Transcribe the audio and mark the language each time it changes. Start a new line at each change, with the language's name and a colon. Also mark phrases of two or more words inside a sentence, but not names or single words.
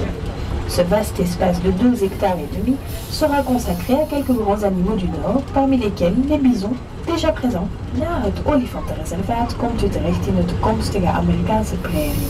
French: Ce vaste espace de 2 hectares et demi sera consacré à quelques grands animaux du Nord, parmi lesquels les bisons, déjà présents.
Dutch: Na het olifantenreservaat komt u terecht in de toekomstige Amerikaanse prairie.